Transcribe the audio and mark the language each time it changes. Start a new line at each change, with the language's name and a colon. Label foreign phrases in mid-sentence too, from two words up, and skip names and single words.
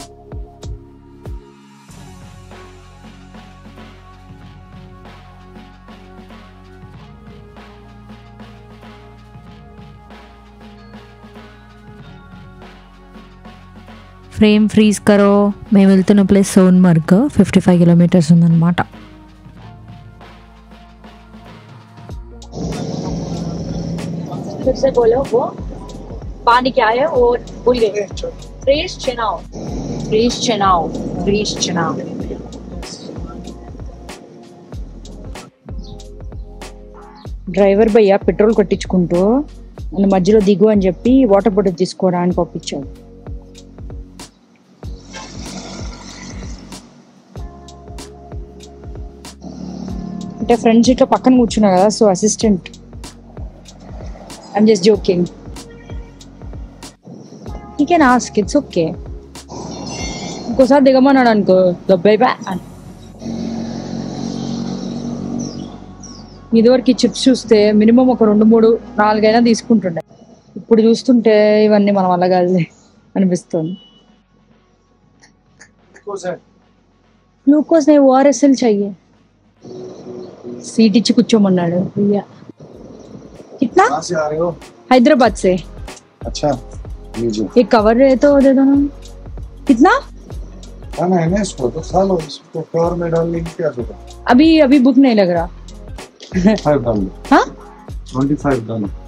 English: frame freeze
Hindi: करो.
Telugu: మేము వెళ్తున్న ప్లేస్ సోన్మర్గ్, 55 kilometers ఉందన్నమాట.
Hindi: फिर से बोलो. वो पानी क्या है वो भूल गए. फ्रेश चनाव.
Telugu: డ్రైవర్ భయ్య పెట్రోల్ కొట్టించుకుంటూ మన మధ్యలో దిగు అని చెప్పి వాటర్ బాటిల్ తీసుకోరా అని పంపించాడు. అంటే ఫ్రెండ్ సీట్లో పక్కన కూర్చున్నా కదా, సో అసిస్టెంట్.
English: I'm just joking. You can ask, it's okay.
Telugu: ఇంకోసారి దిగమన్నాడు అనుకో దొబ్బాయి బా అని. ఇదివరకు చిప్స్ చూస్తే మినిమం ఒక 2, 3, 4 అయినా తీసుకుంటుండే. ఇప్పుడు చూస్తుంటే ఇవన్నీ మన వల్ల కాదు అనిపిస్తుంది. గ్లూకోజ్ నేను ఓఆర్ఎస్ఎల్ చెయ్యి. సీట్ ఇచ్చి కూర్చోమన్నాడు.
Hindi: कितना? कहाँ से आ रहे हो? हैदराबाद से. अच्छा लीजिए. एक कवर है तो दे दो ना. कितना? खाना है ना इसको तो खा लो, इसको कवर में डालने की क्या जरूरत अभी अभी भूख नहीं लग रहा। है। 5 डाल लो, हाँ 25 डालो।